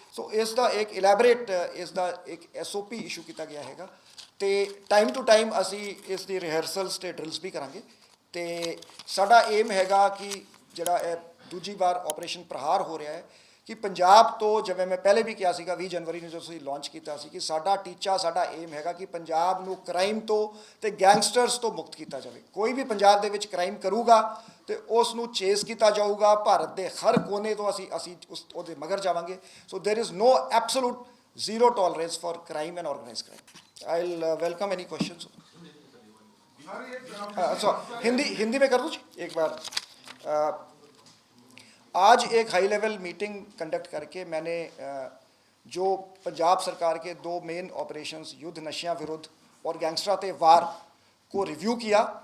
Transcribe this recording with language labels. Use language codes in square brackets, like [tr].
[pa] ਸੋ ਇਸ ਦਾ ਇੱਕ ਇਲੈਬੋਰੇਟ ਇਸ ਦਾ ਇੱਕ SOP ਇਸ਼ੂ ਕੀਤਾ ਗਿਆ ਹੈਗਾ ਤੇ ਟਾਈਮ ਟੂ ਟਾਈਮ ਅਸੀਂ ਇਸ ਦੀ ਰਿਹਰਸਲਸ ਤੇ ਡਰਿਲਸ ਵੀ ਕਰਾਂਗੇ ਤੇ ਸਾਡਾ ਏਮ ਹੈਗਾ ਕਿ ਜਿਹੜਾ ਇਹ ਦੂਜੀ ਵਾਰ ਆਪਰੇਸ਼ਨ ਪ੍ਰਹਾਰ ਹੋ ਰਿਹਾ ਹੈ ਕਿ ਪੰਜਾਬ ਤੋਂ, ਜਿਵੇਂ ਮੈਂ ਪਹਿਲੇ ਵੀ ਕਿਹਾ ਸੀਗਾ 20 ਜਨਵਰੀ ਨੂੰ ਜਦੋਂ ਅਸੀਂ ਲਾਂਚ ਕੀਤਾ ਸੀ ਕਿ ਸਾਡਾ ਟੀਚਾ, ਸਾਡਾ ਏਮ ਹੈਗਾ ਕਿ ਪੰਜਾਬ ਨੂੰ ਕ੍ਰਾਈਮ ਤੋਂ ਤੇ ਗੈਂਗਸਟਰਸ ਤੋਂ ਮੁਕਤ ਕੀਤਾ ਜਾਵੇ। ਕੋਈ ਵੀ ਪੰਜਾਬ ਦੇ ਵਿੱਚ ਕ੍ਰਾਈਮ ਕਰੂਗਾ ਤੇ ਉਸ ਨੂੰ ਚੇਸ ਕੀਤਾ ਜਾਊਗਾ। ਭਾਰਤ ਦੇ ਹਰ ਕੋਨੇ ਤੋਂ ਅਸੀਂ ਉਹਦੇ ਮਗਰ ਜਾਵਾਂਗੇ। [en] So there is no absolute zero tolerance for crime and organized crime. I'll welcome any questions. [hi] अच्छा, हिंदी में कर दूँ एक बार। आज एक हाई लेवल मीटिंग कंडक्ट करके मैंने जो पंजाब सरकार के 2 मेन ऑपरेशंस युद्ध नशियां विरुद्ध और गैंगस्टर ते वार को रिव्यू किया,